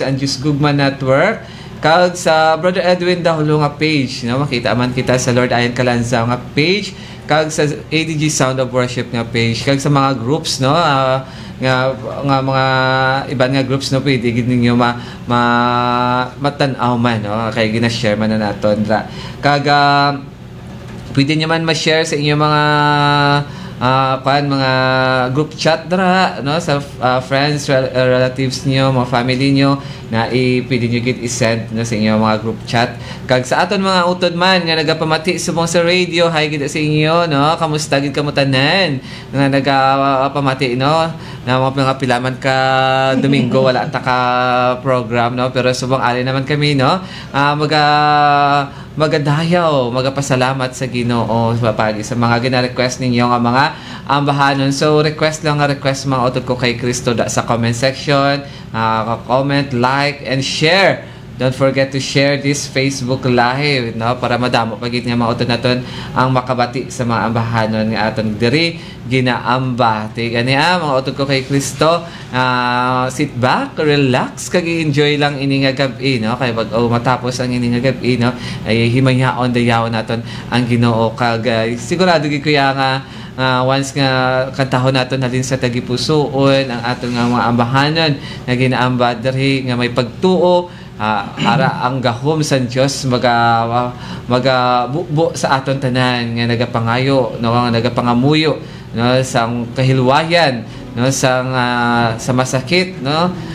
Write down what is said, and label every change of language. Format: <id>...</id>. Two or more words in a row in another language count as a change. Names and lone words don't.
<hil>sa Anjos Gugma Network kag sa Brother Edwin Dahulo nga page, no, makita man kita sa Lord Ayan Kalanza nga page kag sa ADG Sound of Worship nga page kag sa mga groups, no, nga mga iban nga groups, no, pwede gid ninyo matan-aw man, no, kay gina-share man na naton ra kag pwede nyo man ma-share sa inyong mga mga group chat dra, no, sa friends, relatives niyo, mga family niyo na pwede nyo gid i-send, no, sa inyo mga group chat kag sa aton mga utod man nga nagapamati subong sa radio, hi gid sa inyo, no, kamusta gid kamo tanan nga nagapamati, no, na mga pilaman ka Domingo wala ta ka program, no, pero subong ali naman kami, no, magadayaw, magapasalamat sa Ginoo papagi sa mga gina-request ninyo nga mga ambahanon. So request mga auto ko kay Kristo sa</hil> <en>comment section, comment, like and share. Don't forget to share this Facebook Live,</en> <hil>no, para madamo pagit nga mga auto naton ang makabati sa mga ambahanon nga aton diri ginaamba. Tiga niya mga auto ko kay Kristo,</hil> <en>sit back, relax</en> <hil>kag enjoy lang ini nga gabi, no, kay pag matapos ang ini nga gabi, no, ay himayaon dayaw naton ang Ginoo kag sigurado gid ko nga once nga kantahon naton halin sa tagipusoon ang aton nga mga ambahanon nga ginaamba diri nga may pagtuo, ara ang gahom sa Dios magabukbo sa aton tanan nga nagapangayo, no, nga nagapangamuyo, no, sang kahilwayan, no, sang sa masakit, no,</hil>